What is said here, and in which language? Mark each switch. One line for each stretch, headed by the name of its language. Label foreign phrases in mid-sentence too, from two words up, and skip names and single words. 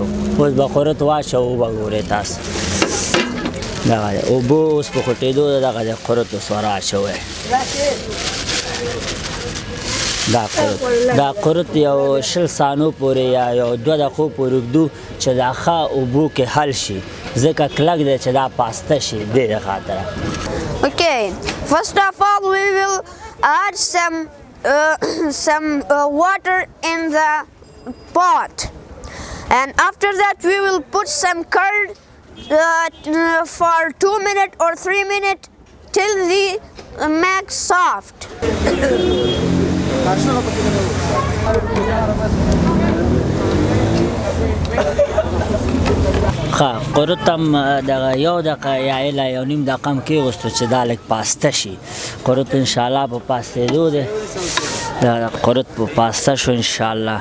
Pashto: اوس به قرد واچوو وګورئ تاسو دغه دی اوبه اوس په خوټېدو دی دغه دی قرد اوس ور اچوئ. دا قرد یو 20 ثانیو پورې یا یو 2 دقیقو پورې ږدو چې دا ښه اوبو کې حل شي ځکه کلک دی چې دا پاسته شي دې د خاطره.
English: Okay, first of all we will add some water in the pot, and after that we will put some curd for 2 minutes or 3 minutes till the make soft.
Pashto: قرد هم دغه 1 دقیقه یا اله 1.5 دقیقه هم کېغوستو چې دا لږ پاسته شي. قرد انشاءالله په پاستېدو دی دا قرد په پاسته شو انشاءالله.